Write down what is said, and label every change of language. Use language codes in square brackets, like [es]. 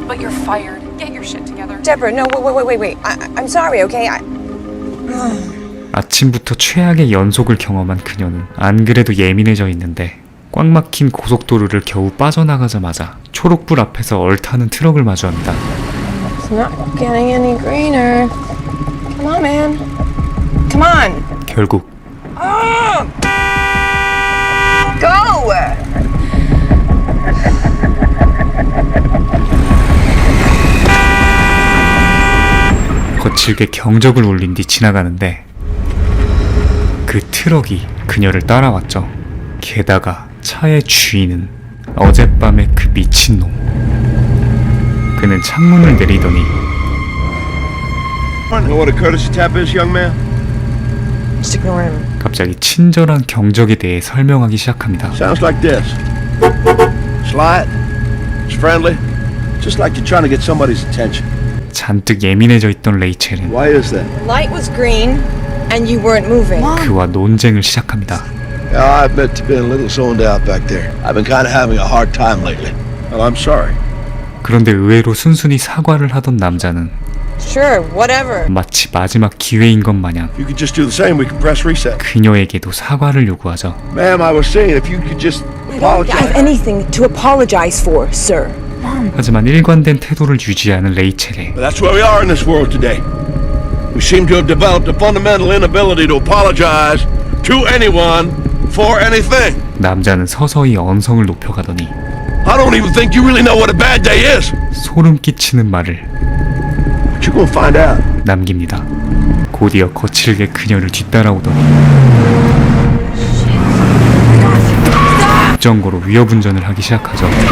[en] But you're fired. Get your shit together. Deborah, no, wait. I'm sorry, okay? [ko] 아침부터 최악의 연속을 경험한 그녀는 안 그래도 예민해져 있는데 꽉 막힌 고속도로를 겨우 빠져나가자마자 초록불 앞에서 얼타는 트럭을 마주합니다. [en] It's not getting any greener. Come on, man. Come on. [ko] 결국 [en] Go! [ko] 거칠게 경적을 울린 뒤 지나가는데 그 트럭이 그녀를 따라왔죠. 게다가 차의 주인은 어젯밤의 그 미친놈. 그는 창문을 내리더니 [en] You know what a courtesy tap is, young man? Just ignore him. [ko] 갑자기 친절한 경적에 대해 설명하기 시작합니다. [en] Sounds like this. Slight, it's friendly, just like you're trying to get somebody's attention. [ko] 잔뜩 예민해져 있던 레이첼은 [en] Why is that? Light was green, and you weren't moving. [ko] 그와 논쟁을 시작합니다. [en] Yeah, I admit to being a little zoned out back there. I've been kind of having a hard time lately. Well, I'm sorry. [ko] 그런데 의외로 순순히 사과를 하던 남자는 [en] Sure, whatever. [ko] 마치 마지막 기회인 것 마냥 [en] If you could just do the same, we can press reset. [ko] 그녀에게도 사과를 요구하죠. [en] Ma'am, I was saying if you could just I don't have apologize. anything to apologize for, sir. [ko] 하지만 일관된 태도를 유지하는 레이첼에 [en] But that's where we are in this world today. We seem to have developed a fundamental inability to apologize to anyone for anything. [ko] 남자는 서서히 언성을 높여가더니 [en] I don't even think you really know what a bad day is. [ko] 소름 끼치는 말을 [en] But you're gonna find out. [ko] 남깁니다. 곧이어 거칠게 그녀를 뒤따라오더니 급정거로 위협운전을 하기 시작하죠.